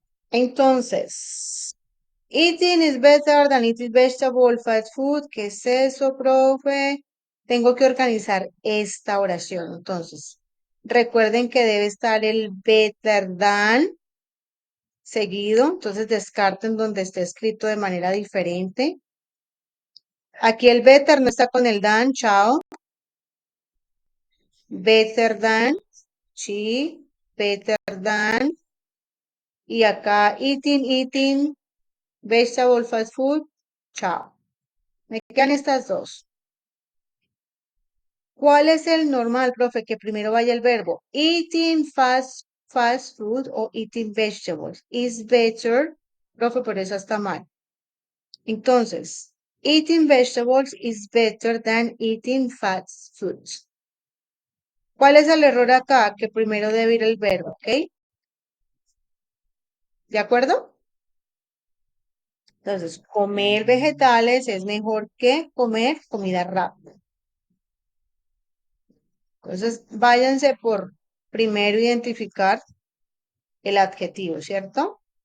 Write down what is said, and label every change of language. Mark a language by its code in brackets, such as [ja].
[es] Entonces, [en] eating is better than eating vegetable, fast food. [es] ¿Qué es eso, profe? Tengo que organizar esta oración. Entonces, recuerden que debe estar el better than seguido. Entonces, descarten donde esté escrito de manera diferente. Aquí el better no está con el than, chao. [en] Better than, [es] sí, [en] better than. [es] Y acá [en] eating, vegetable, fast food, [es] chao. Me quedan estas dos. ¿Cuál es el normal, profe? Que primero vaya el verbo. [en] Eating fast food [es] o [en] eating vegetables. Is better, [es] profe, por eso está mal. Entonces, [en] eating vegetables is better than eating fast foods. [es] ¿Cuál es el error acá? Que primero debe ir el verbo, ¿ok? ¿De acuerdo? Entonces, comer vegetales es mejor que comer comida rápida. Entonces, váyanse por primero identificar el adjetivo, ¿cierto?